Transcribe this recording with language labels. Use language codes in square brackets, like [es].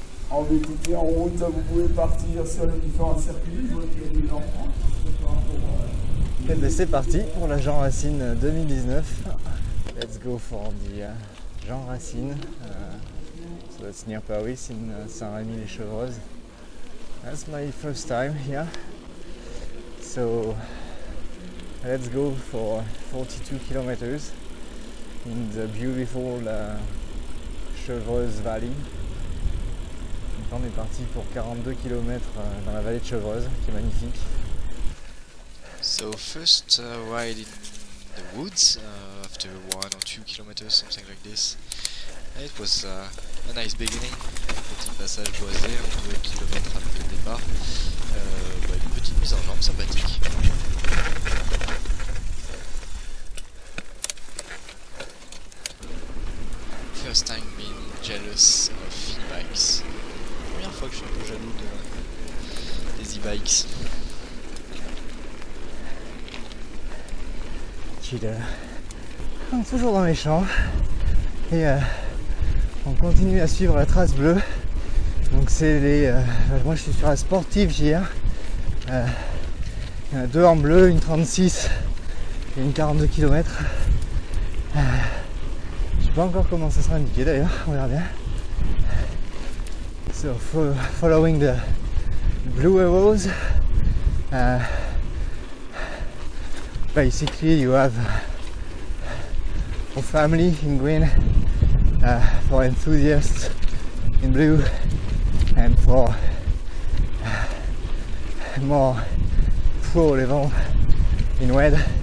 [fr] En VTT, en route, vous pouvez partir sur les différents circuits. Je vois qu'il y a des enfants. Et ben c'est parti pour la Jean Racine 2019. [en] Let's go for the Jean Racine. So that's near Paris in Saint-Rémy-les-Chevreuses. That's my first time here. So let's go for 42 kilometers in the beautiful Chevreuse Valley. [fr] Donc on est parti pour 42 km dans la vallée de Chevreuse, qui est magnifique. [en] So first ride in the woods after 1 or 2 kilometers, something like this. And it was a nice beginning. [fr] Petit passage boisé, 2 km après le départ. Une petite mise en jambe sympathique. [en] First time being jealous of e-bikes. [fr] Première fois que je suis un peu jaloux des e-bikes. On est toujours dans les champs et on continue à suivre la trace bleue. Donc c'est les... moi je suis sur la sportive JR. Il y en a deux en bleu, une 36 et une 42 km. Je sais pas encore comment ça sera indiqué d'ailleurs, on verra bien. [en] So following the blue arrows, basically you have for family in green, for enthusiasts in blue, and for more pro level in red.